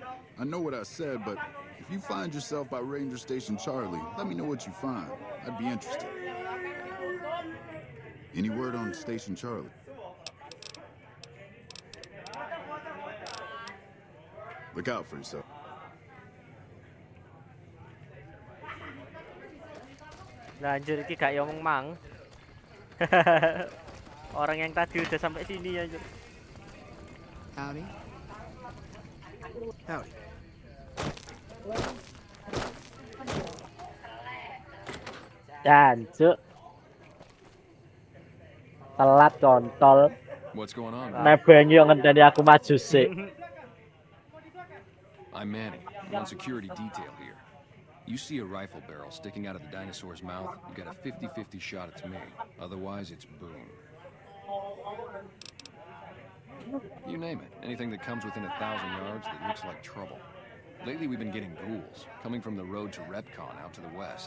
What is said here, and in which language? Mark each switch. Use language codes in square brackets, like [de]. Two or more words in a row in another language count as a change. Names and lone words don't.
[en] I know what I said, but if you find yourself by Ranger Station Charlie, let me know what you find. I'd be interested. Any word on Station Charlie? Look out for yourself. [jv] Nah, anjir iki gak ngomong mang. [id] Orang yang tadi udah sampai sini anjir. [en] Howdy. Howdy. [jv] Jancuk. Telat kontol. [en] What's going on? [jv] Nebeng yo ngenteni aku maju sik. [en] I'm Manny. I'm on security detail here. You see a rifle barrel sticking out of the dinosaur's mouth, you got a 50-50 shot it's me. Otherwise, it's Boone. You name it. Anything that comes within 1,000 yards that looks like trouble. Lately, we've been getting ghouls, coming from the road to Repcon out to the west.